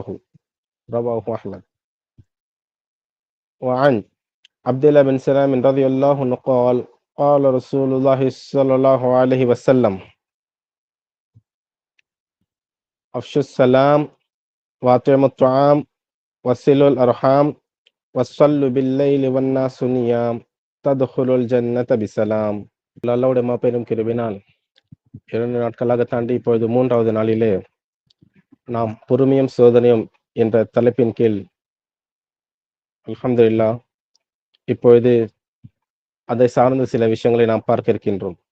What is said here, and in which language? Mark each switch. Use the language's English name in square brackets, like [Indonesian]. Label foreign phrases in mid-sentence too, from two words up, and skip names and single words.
[Arabic] رواه أحمد. وعن عبد الله بن سلام رضي الله عنه قال قال رسول الله صلى الله عليه وسلم أفشوا السلام وأطعموا الطعام وصلوا الأرحام وصلوا بالليل والناس نيام تدخلوا الجنة بسلام. [Tamil] அல்லாஹ்வுடைய மாபெரும் கிருபையினால் 2 நாட்களாக தாண்டி இப்பொழுது 3வது நாளிலே நாம் பொறுமையும் சோதனையும் என்ற தலைப்பின் கீழ் அல்ஹம்துலில்லாஹ் இப்பொழுது அதை சார்ந்த சில விஷயங்களை நாம் பார்க்க இருக்கின்றோம்.